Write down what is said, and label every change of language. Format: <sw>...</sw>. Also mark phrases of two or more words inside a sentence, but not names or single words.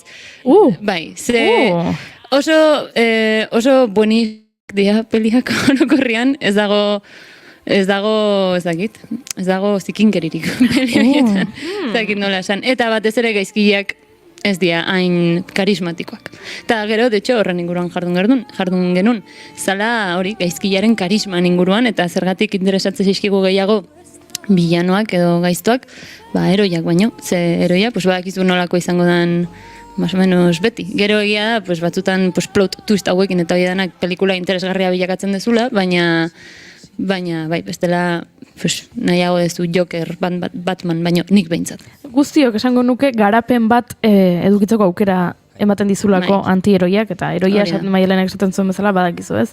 <eu>Bai, ze oso buenik dira peliak orokorrian, ez dago zikinkeririk peli horietan, ez dakit nola esan, eta batez ere gaizkileak ez dira hain karismatikoak. Eta gero,</eu> <es>de hecho,</es> <eu>horren inguruan jardun genuen. Zala hori, gaizkilaren karisman inguruan, eta zergatik interesatzen zaizkigu gehiago bilanoak edo gaiztuak, eroiak baino. Ze eroia, badakizu nolako izango den</eu> <es>más o menos</es> <eu>beti. Gero egia da, pues, batzutan pues,</eu> <en>plot twist</en> <eu>hauekin eta hori danak pelikula interesgarria bilakatzen dezula, baina bai, bestela pues, nahiago dezu Joker, Batman, baina nik behintzat. Guztiok esango nuke garapen bat edukitzeko aukera ematen dizulako antieroiak, eta eroia Maialenak esaten zuen bezala badakizu ez.</eu>